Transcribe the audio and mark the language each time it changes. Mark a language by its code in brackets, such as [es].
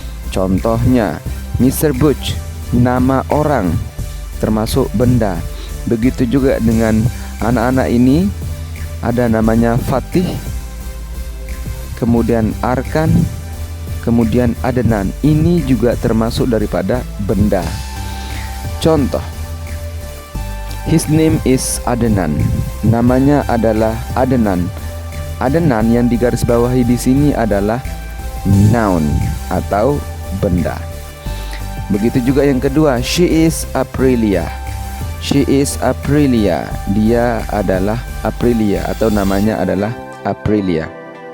[id] Contohnya Mr. Butch, nama orang termasuk benda. Begitu juga dengan anak-anak ini, ada namanya Fatih, kemudian Arkan, kemudian Adnan. Ini juga termasuk daripada benda. [en] Contoh, his name is Adnan. [id] Namanya adalah Adnan. Adnan yang digarisbawahi di sini adalah noun atau benda. Begitu juga yang kedua, [en] she is Aprilia. She is Aprilia. [id] Dia adalah Aprilia atau namanya adalah Aprilia.